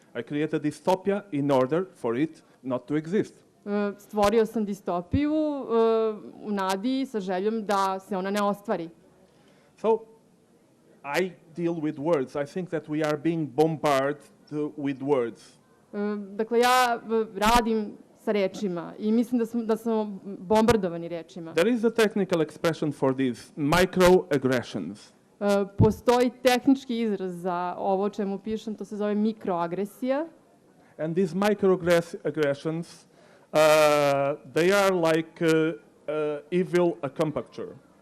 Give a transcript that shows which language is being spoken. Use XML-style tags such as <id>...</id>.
<en>I created dystopia in order for it not to exist.</en> <sr>Stvorio sam distopiju u nadi sa željom da se ona ne ostvari.</sr> <en>So I deal with words. I think that we are being bombarded with words.</en> <sr>Dakle, ja radim sa rečima i mislim da smo bombardovani rečima.</sr> <en>There is a technical expression for this, microaggressions.</en> <sr>Postoji tehnički izraz za ovo o čemu pišem, to se zove mikroagresija.</sr> <en>And these microaggressions, they are like evil acupuncture.</en>